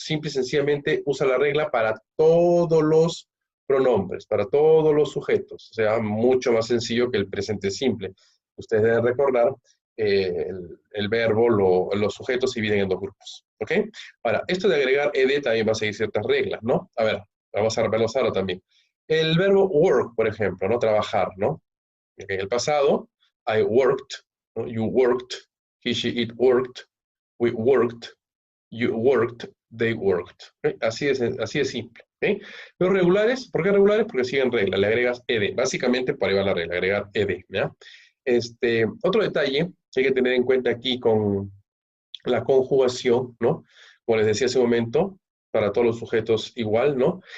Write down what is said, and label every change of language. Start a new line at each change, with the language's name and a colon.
Spanish: Simple y sencillamente usa la regla para todos los pronombres, para todos los sujetos. O sea, mucho más sencillo que el presente simple. Ustedes deben recordar el verbo, los sujetos se dividen en dos grupos. ¿Ok? Ahora, esto de agregar ed también va a seguir ciertas reglas, ¿no? A ver, vamos a verlos ahora también. El verbo work, por ejemplo, ¿no? Trabajar, ¿no? En el pasado,
English: I worked,
Spanish: ¿no?
English: You worked, he, she, it worked, we worked, you worked, they worked.
Spanish: ¿Okay? Así es simple. ¿Okay? Los regulares, ¿por qué regulares? Porque siguen regla, le agregas ed. Básicamente, por ahí va la regla, agregar ed. ¿Ya? Otro detalle que hay que tener en cuenta aquí con la conjugación, ¿no? Como les decía hace un momento, para todos los sujetos igual, ¿no?